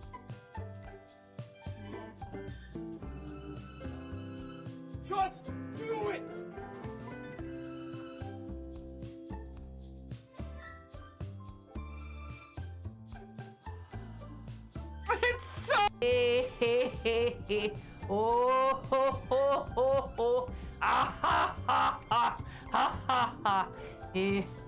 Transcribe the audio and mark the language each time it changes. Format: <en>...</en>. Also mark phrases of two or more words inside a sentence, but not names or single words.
<en>Just do it! It's so. Oh, ho, ho, ho, ho. Ah ha ha ha ha ha ha. Eh.</en>